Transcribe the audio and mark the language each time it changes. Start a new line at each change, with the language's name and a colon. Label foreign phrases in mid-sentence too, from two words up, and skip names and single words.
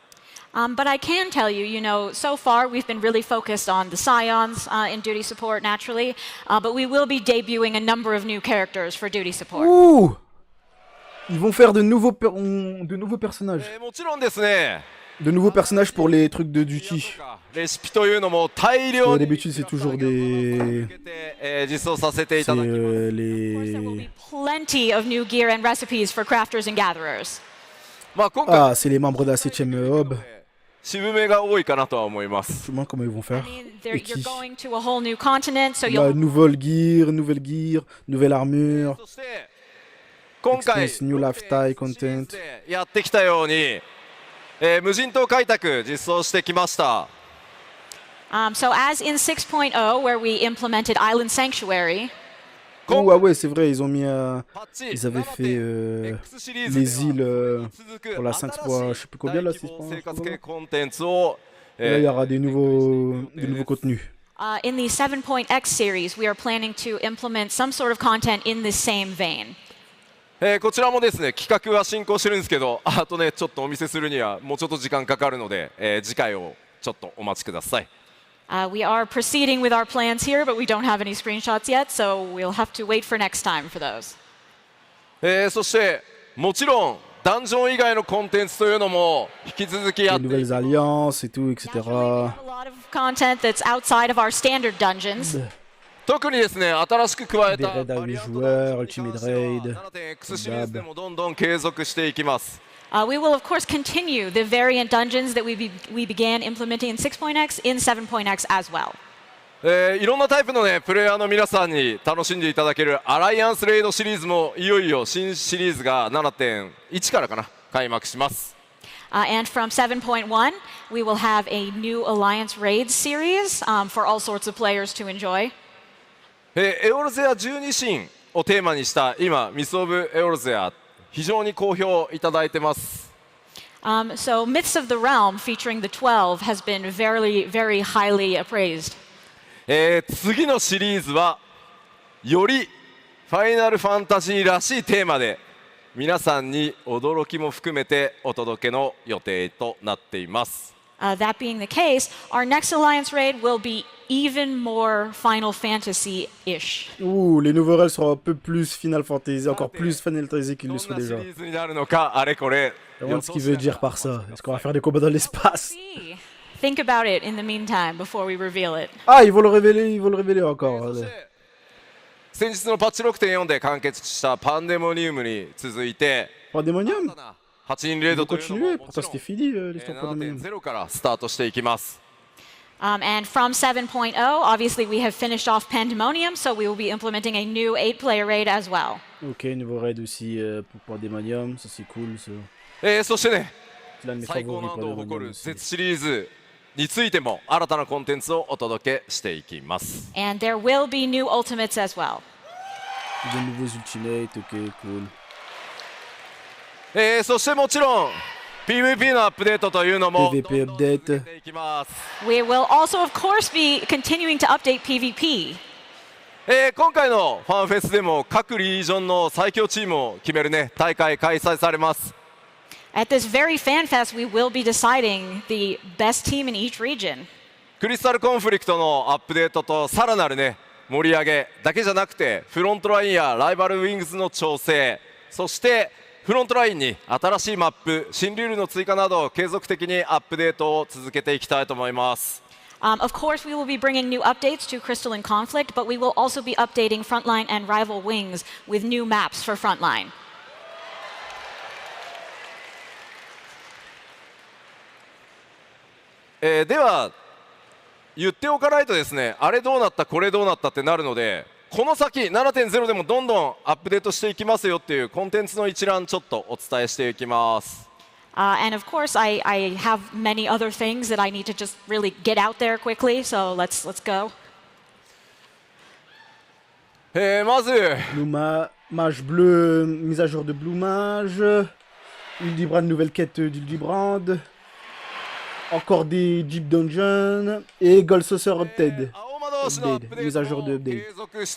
English: But I can tell you, so far we've been really focused on the Scions in duty support naturally, but we will be debuting a number of new characters for duty support. Ouh!
French: Ils vont faire de nouveaux personnages.
Japanese: もちろんですね。
French: De nouveaux personnages pour les trucs de duty.
Japanese: レシピというのも大量に
French: D'habitude, c'est toujours des...
Japanese: 実装させてい
French: C'est
Japanese: ただきます。
English: There will be plenty of new gear and recipes for crafters and gatherers.
Japanese: まあ今回
French: Ah, c'est les membres de la 7ème hub.
Japanese: 渋めが多いかなとは思います。
French: Je me demande comment ils vont faire.
English: You're
French: Et qui?
English: going to a whole new continent, so
French: Bah,
English: you'll
French: nouvelle gear, nouvelle armure.
Japanese: そして今回
English: Expense New Lifestyle Content.
Japanese: やってきたように、無人島開拓実装してきました。
English: So as in 6.0, where we implemented Island Sanctuary,
French: Ouh, ah ouais, c'est vrai, ils ont mis ils avaient fait
Japanese: 7.X シリーズ
French: les îles
Japanese: 続く
French: pour la 5 fois, je sais plus combien là, 6
Japanese: 大規模
French: points.
Japanese: 生活系コンテンツを
French: Et là, il y aura des nouveaux contenus.
English: In the 7.x series, we are planning to implement some sort of content in the same vein.
Japanese: こちらもですね企画は進行してるんですけど、あとねちょっとお見せするにはもうちょっと時間かかるので、次回をちょっとお待ちください。
English: We are proceeding with our plans here, but we don't have any screenshots yet, so we'll have to wait for next time for those.
Japanese: そしてもちろんダンジョン以外のコンテンツというのも引き続きや
French: Les
Japanese: ってい
French: nouvelles alliances et tout, etc.
English: Naturally, we have a lot of content that's outside of our standard dungeons.
Japanese: 特にですね新しく加え
French: Des
Japanese: た
French: raids à 8 joueurs, Ultimate Raid.
Japanese: 7.X シリーズでもどんどん継続していきます。
English: We will, of course, continue the variant dungeons that we began implementing in 6.x in 7.x as well.
Japanese: いろんなタイプのねプレイヤーの皆さんに楽しんでいただけるアライアンスレイドシリーズもいよいよ新シリーズが 7.1 からかな開幕します。
English: And from 7.1, we will have a new Alliance Raids series for all sorts of players to enjoy.
Japanese: エオルゼア12神をテーマにした今ミス・オブ・エオルゼア非常に好評いただいてます。
English: So Myths of the Realm featuring the 12 has been very, very highly appraised.
Japanese: 次のシリーズはよりファイナルファンタジーらしいテーマで皆さんに驚きも含めてお届けの予定となっています。
English: That being the case, our next Alliance Raid will be even more Final Fantasy-ish.
French: Ouh, les nouvelles règles seront un peu plus Final Fantasy, encore plus Final Fantasy qu'ils le sont
Japanese: どんなシ
French: déjà.
Japanese: リーズになるのかあれこれ
French: Je me demande ce qu'il veut dire par ça. Est-ce qu'on va faire des combats dans l'espace?
English: Think about it in the meantime before we reveal it.
French: Ah, ils vont le révéler encore.
Japanese: そして先日のパッチ 6.4 で完結したパンデモニウムに続いて
French: Pandemonium?
Japanese: 8人レー
French: Ils
Japanese: ド
French: vont
Japanese: というの
French: continuer,
Japanese: ももち
French: pourtant
Japanese: ろん
French: c'était fini l'histoire Pandemonium.
Japanese: 7.0 からスタートしていきます。
English: And from 7.0, obviously we have finished off Pandemonium, so we will be implementing a new 8-player raid as well.
French: Ok, nouveau raid aussi pour Pandemonium, ça c'est cool ça.
Japanese: そしてね
French: C'est l'un de mes
Japanese: 最高
French: favoris
Japanese: 難度を誇
French: Pandemonium
Japanese: る
French: aussi.
Japanese: Z シリーズについても新たなコンテンツをお届けしていきます。
English: And there will be new ultimates as well.
French: Des nouveaux Ultimate, ok, cool.
Japanese: そしてもちろん PVP のアップデートというのも
English: PVP
Japanese: どんどん続け
English: update.
Japanese: ていきます。
English: We will also, of course, be continuing to update PvP.
Japanese: 今回のファンフェスでも各リージョンの最強チームを決めるね大会開催されます。
English: At this very fan fest, we will be deciding the best team in each region.
Japanese: クリスタルコンフリクトのアップデートとさらなるね盛り上げだけじゃなくてフロントラインやライバルウィングスの調整そしてフロントラインに新しいマップ新ルールの追加など継続的にアップデートを続けていきたいと思います。
English: Of course, we will be bringing new updates to Crystal and Conflict, but we will also be updating Frontline and Rival Wings with new maps for Frontline.
Japanese: では言っておかないとですねあれどうなったこれどうなったってなるのでこの先 7.0 でもどんどんアップデートしていきますよっていうコンテンツの一覧ちょっとお伝えしていきます。
English: And of course, I have many other things that I need to just really get out there quickly, so let's go.
Japanese: まず
French: Blue Mage bleu, mise à jour de Blue Mage. Hildebrand, nouvelle quête d'Hildebrand. Encore des Jeep Dungeon. Et Gold Saucer Update.
Japanese: 青魔同士のアップデ
French: Mise à
Japanese: ー
French: jour
Japanese: ト
French: de
Japanese: を
French: update.
Japanese: 継続し